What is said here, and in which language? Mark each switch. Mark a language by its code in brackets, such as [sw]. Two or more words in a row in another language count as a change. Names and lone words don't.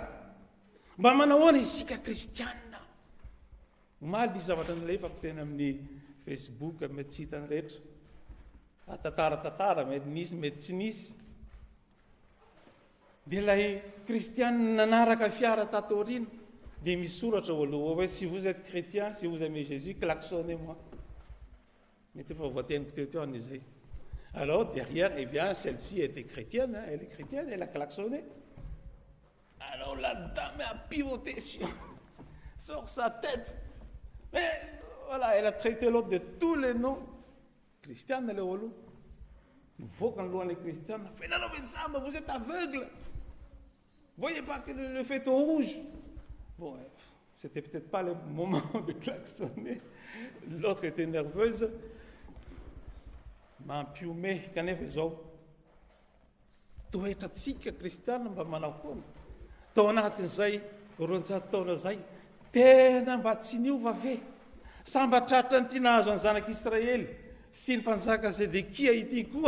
[mg] Mba manahoana isika kristianina. Omaly ny zavatra nalefako tena amin'ny Facebook, mety tsy hitany rehetra. Tantara, mety nisy, mety tsy nisy. Dia ilay kristianina nanaraka fiara tatorina, dia misoratra ao aloha hoe [fr] si vous êtes chrétien, si vous aimez Jésus, klaxonnez-moi. [mg] Mety efa voateniko teo an'izay. [fr] Alors, derrière, eh bien, celle-ci était chrétienne, hein, elle est chrétienne, elle a klaxonné. Alors la dame a pivoté sur sa tête. Mais voilà, elle a traité l'autre de tous les noms. Christiane, elle est au loup. Il faut qu'on loue les Christianes. Vous êtes aveugle. Vous voyez pas que le feu est au rouge. Bon, C'était peut-être pas le moment de klaxonner. L'autre était nerveuse. [mg] Mampiome kanefa zao. Toetra tsika kristiana mba manao foana. Tao anatin'izay roanjato taona zay tena mba tsy niova ve. Samba tratra ny tia nahazo ny zanak'Israely sy ny mpanjaka Zedekia ity koa.